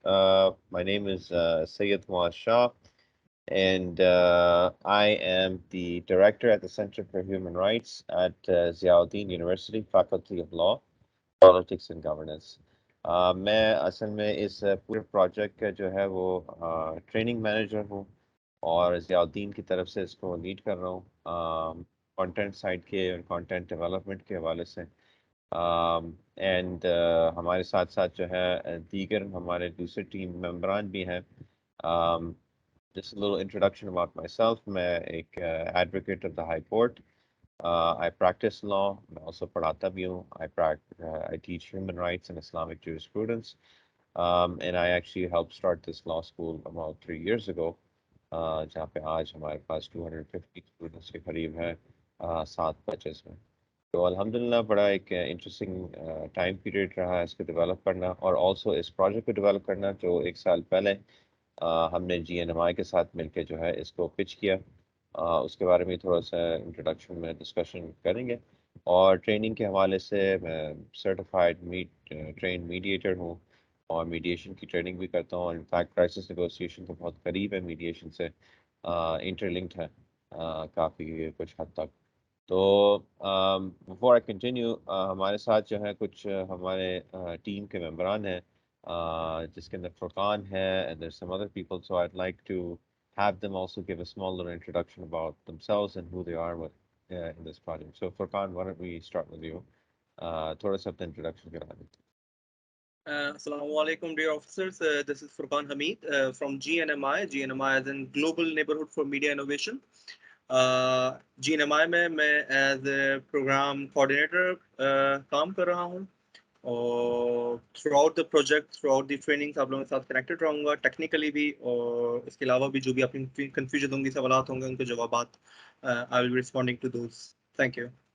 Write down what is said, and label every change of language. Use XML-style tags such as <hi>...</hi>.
<en>My name is Sayyid Muaz Shah, and I am the director at the Center for Human Rights at Ziauddin University, Faculty of Law, Politics and Governance.</en> <hi>मैं असल में इस पूरे project का जो है वो ट्रेनिंग मैनेजर हूँ और ज़ियाउद्दीन की तरफ से इसको लीड कर रहा हूँ कंटेंट साइड के और कंटेंट डेवलपमेंट के हवाले से। एंड हमारे साथ साथ जो है दीगर हमारे दूसरे टीम मेंबरान भी हैं।</hi> <en>Just a little introduction about myself.</en> <hi>मैं एक</hi> <en>advocate of the High Court. I practice law.</en> <hi>मैं also पढ़ाता भी हूँ.</hi> <en>I teach human rights and Islamic jurisprudence. And I actually helped start this law school about 3 years ago.</en> <hi>जहाँ पे आज हमारे पास 250 स्टूडेंट्स के करीब हैं 7 बैचेस में। तो अल्हम्दुलिल्लाह बड़ा एक इंटरेस्टिंग टाइम पीरियड रहा है इसको डेवलप करना और ऑल्सो इस प्रोजेक्ट को डेवलप करना जो 1 साल पहले हमने GNMI के साथ मिलकर जो है इसको पिच किया। उसके बारे में थोड़ा सा इंट्रोडक्शन में डिस्कशन करेंगे और ट्रेनिंग के हवाले से मैं सर्टिफाइड ट्रेन मीडिएटर हूँ और मीडिएशन की ट्रेनिंग भी करता हूँ और इनफैक्ट क्राइसिस नेगोशिएशन तो बहुत करीब है मीडिएशन से इंटरलिंक्ड है काफ़ी कुछ हद तक। तो बिफोर आई कंटिन्यू हमारे साथ जो है कुछ हमारे टीम के मेंबरान हैं जिसके अंदर फुरकान है</hi> <en>and there's some other people so I'd like to have them also give a small little introduction about themselves and who they are in this project. So Furqan, why don't we start with you?</en> <hi>थोड़ा सा अपना introduction करा दें।</hi> <en>Assalamu alaikum, dear officers. This is Furqan Hamid from GNMI. GNMI is in Global Neighborhood for Media Innovation.</en> <hi>GNMI में मैं as a programme coordinator काम कर रहा हूँ और</hi> <en>throughout the project throughout the trainings</en> <hi>आप लोगों के साथ कनेक्टेड रहूँगा टेक्निकली भी और इसके अलावा भी जो भी आपकी कन्फ्यूजन होंगी सवालात होंगे उनके जवाबात</hi> <en>I will be responding to those thank you</en>